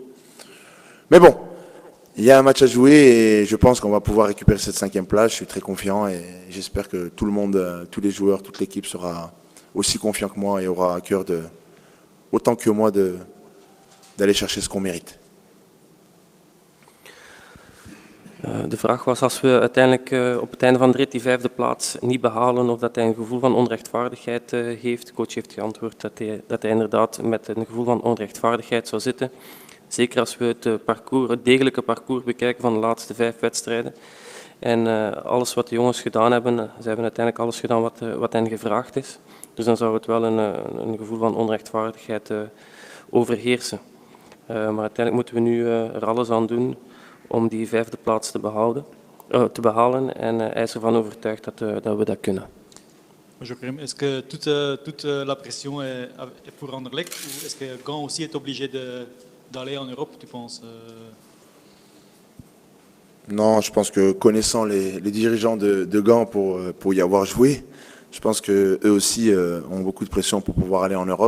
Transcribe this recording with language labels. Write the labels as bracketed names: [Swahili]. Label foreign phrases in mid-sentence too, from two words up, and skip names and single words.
[French] Mais bon, il y a un match à jouer et je pense qu'on va pouvoir récupérer cette 5e place. Je suis très confiant et j'espère que tout le monde, tous les joueurs, toute l'équipe sera aussi confiant que moi et aura à cœur autant que moi d'aller chercher ce qu'on mérite. [Dutch] De vraag was als we uiteindelijk op het einde van de rit die 5e plaats niet behalen of dat hij een gevoel van onrechtvaardigheid heeft. De coach heeft geantwoord dat hij inderdaad met een gevoel van onrechtvaardigheid zou zitten. Zeker als we het degelijke parcours bekijken van de laatste 5 wedstrijden. En alles wat de jongens gedaan hebben, ze hebben uiteindelijk alles gedaan wat hen gevraagd is. Dus dan zou het wel een gevoel van onrechtvaardigheid overheersen. Maar uiteindelijk moeten we nu er alles aan doen om die 5e plaats te behalen. En hij is ervan overtuigd dat we dat kunnen. [French] Bonjour Karim, est-ce que toute la pression est pour Anderlecht ou est-ce que Gand aussi est obligé d'aller en Europe, tu penses? Non, je pense que connaissant les dirigeants de Gand pour y avoir joué, je pense qu'eux aussi ont beaucoup de pression pour pouvoir aller en Europe.